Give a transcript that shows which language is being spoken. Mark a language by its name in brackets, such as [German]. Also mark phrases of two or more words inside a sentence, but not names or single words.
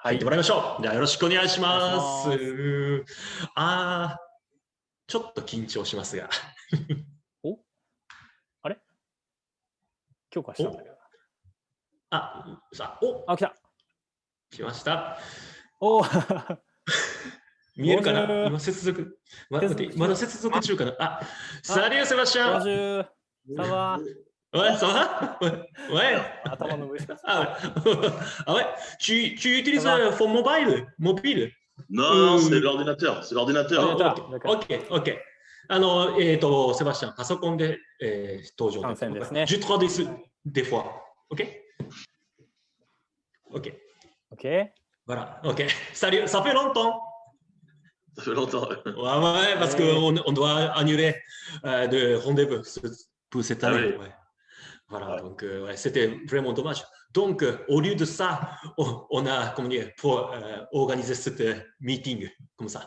[Japanese] 入ってもらいましょう。じゃあよろしくお願いします。ちょっと緊張しますが。あれ許可したんだけど。来た。来ました。見えるかな今接続。まだ接続中かな Salut Sébastien [French] Ça va Ouais, ça va Ouais. Ouais. Tu utilises ton mobile Non, c'est l'ordinateur. C'est l'ordinateur. Ok. [Japanese] セバスチャン、パソコンで、登場ですね。 [French] Je traduis des fois. Ok Voilà. Ok. Salut, ça fait longtemps. Ça fait longtemps. Ouais, parce qu'on doit annuler de rendez-vous pour cette année. Voilà, donc c'était vraiment dommage. Donc, au lieu de ça, on a pour organiser cette meeting comme ça.